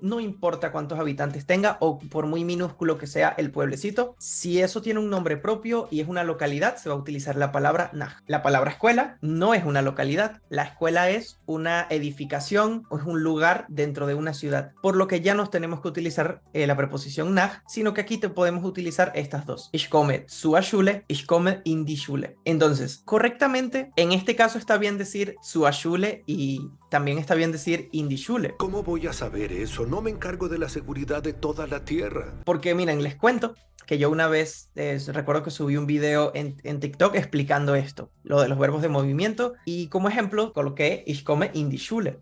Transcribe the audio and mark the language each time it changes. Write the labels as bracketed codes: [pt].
[es] No importa cuántos habitantes tenga o por muy minúsculo que sea el pueblecito, si eso tiene un nombre propio y es una localidad, se va a utilizar la palabra nach. La palabra escuela no es una localidad, la escuela es una edificación o es un lugar dentro de una ciudad, por lo que ya no tenemos que utilizar la preposición nach, sino que aquí te podemos utilizar estas 2. [de] Ich komme zur Schule, ich komme in die Schule. [es] Entonces, correctamente, en este caso está bien decir [de] zur Schule [es] y también está bien decir [de] in die Schule. [es] ¿Cómo voy a saber eso? No me encargo de la seguridad de toda la tierra. Porque miren, les cuento que yo una vez recuerdo que subí un video en TikTok explicando esto, lo de los verbos de movimiento, y como ejemplo coloqué [de] ich komme in die Schule.